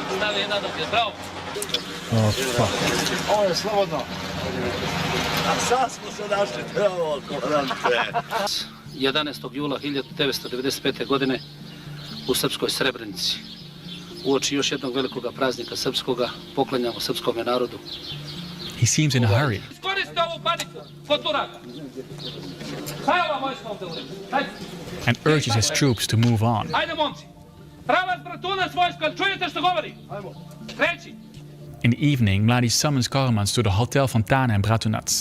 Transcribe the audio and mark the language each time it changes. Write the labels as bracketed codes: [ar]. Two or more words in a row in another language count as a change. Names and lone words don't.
[en] Oh, fuck. [sr] 11. jula 1995. godine u srpskoj Srebrenici. Uoči još jednog velikog praznika srpskoga, poklanjamo srpskom narodu. [en] He seems in a hurry. And urges his troops to move on. In the evening, Mladic summons Karaman to the Hotel Fontana in Bratunac.